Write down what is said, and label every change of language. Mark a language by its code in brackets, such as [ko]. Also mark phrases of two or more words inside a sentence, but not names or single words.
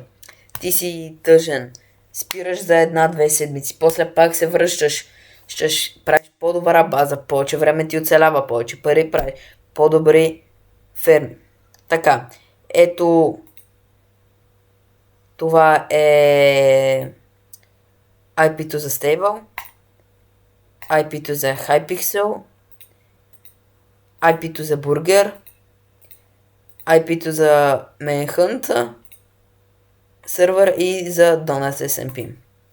[bg] Ти си тъжен. Спираш за 1-2 седмици. После пак се връщаш. Ще правиш по-добра база. Повече време ти оцелява. Повече пари правиш. По-добри ферми. Така. Ето. Това е IP-то за Stable. IP-то за Hypixel. IP-то за Burger. IP-то за Manhunt сервер и за Donut SMP.